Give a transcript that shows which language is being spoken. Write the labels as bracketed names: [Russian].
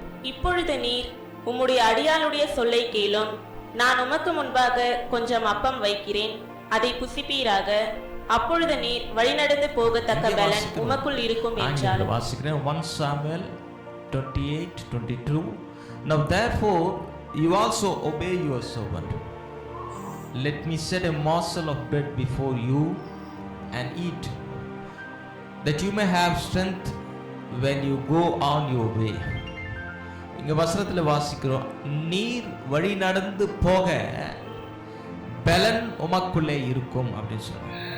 [Tamil] இப்பொழுது நீர் உம்முடைய அடியாளுடைய சொல்லை கேளும். நான் உமக்கு முன்பாக கொஞ்சம் அப்பம் வைக்கிறேன், அதை புசிப்பீராக. அப்பொழுது நீர் வழிநடந்து போகத்தக்க பலன் உமக்குள் இருக்கும் என்றார். வாசிக்கிறேன். [English] 1 Samuel 28:22. Now therefore you also obey your servant. Let me set a morsel of bread before you and eat, that you may have strength when you go on your way. [Tamil] இங்க வசனத்தில் வாசிக்கிறோம், நீர் வழி நடந்து போக பலன் உமக்குள்ளே இருக்கும் அப்படின்னு சொல்றாங்க.